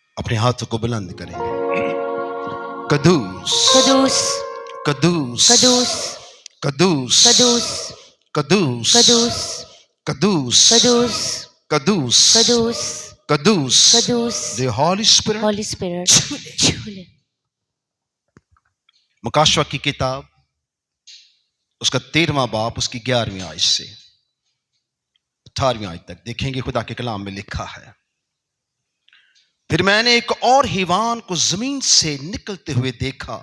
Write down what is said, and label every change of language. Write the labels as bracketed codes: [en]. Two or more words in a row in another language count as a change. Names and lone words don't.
[ur] اپنے ہاتھوں کو بلند کरेंगे. قدوس قدوس قدوس قدوس قدوس قدوس قدوس قدوس قدوس قدوس قدوس قدوس قدوس. قدوس. [en] The Holy Spirit. Holy Spirit [ur] چھولے. مکاشوہ کی کتاب اس کا 13واں باب اس کی 11ویں آیت سے 18ویں آیت تک دیکھیں گے. خدا کے کلام میں لکھا ہے، پھر میں نے ایک اور حیوان کو زمین سے نکلتے ہوئے دیکھا.